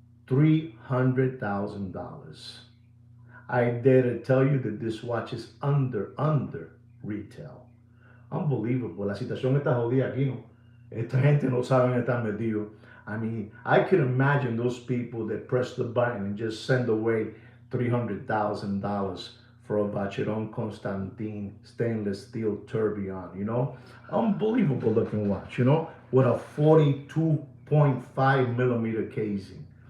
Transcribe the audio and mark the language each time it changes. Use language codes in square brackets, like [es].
[en] $300,000. I dare to tell you that this watch is under retail. Unbelievable. [es] La situación está jodida aquí, ¿no? Esta gente no sabe en estar metido. [en] I mean, I can imagine those people that press the button and just send away $300,000 for a Vacheron Constantin stainless steel tourbillon, you know? Unbelievable looking watch, you know? With a 42.5 millimeter casing.